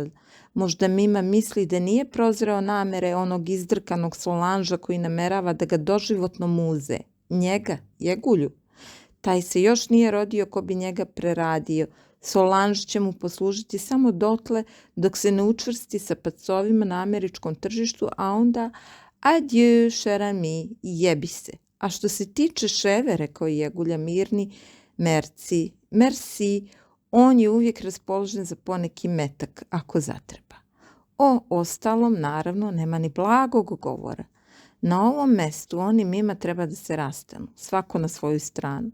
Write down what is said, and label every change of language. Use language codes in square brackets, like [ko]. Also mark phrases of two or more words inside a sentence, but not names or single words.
[sr] Možda Mima misli da nije prozreo namere onog izdrkanog Solanža koji namerava da ga doživotno muze. Njega, Jegulju. Taj se još nije rodio ko bi njega preradio. Solanž će mu poslužiti samo dotle dok se ne učvrsti sa pacovima na američkom tržištu, a onda [fr] adieu, cher ami, [sr] jebi se. A što se tiče ševe, rekao je Jegulja mirni, merci, on je uvijek raspoložen za poneki metak, ako zatreba. O ostalom, naravno, nema ni blagog govora. Na ovom mestu on i Mima treba da se rastanu, svako na svoju stranu.